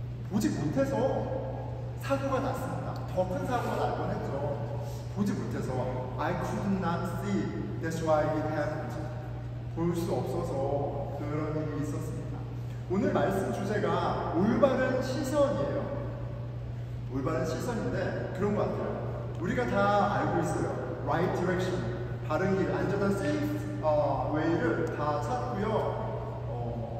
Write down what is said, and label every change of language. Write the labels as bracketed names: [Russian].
[Korean] 보지 못해서 사고가 났습니다. 더 큰 사고가 날 뻔했죠. [English] 보지 못해서 I could not see. That's why it happened. [Korean] 볼 수 없어서 그런 일이 있었습니다. 오늘 말씀 주제가 올바른 시선이에요. 올바른 시선인데 그런 것 같아요. 우리가 다 알고 있어요. Right direction, 바른 길, 안전한 safe way 를 다 찾고요.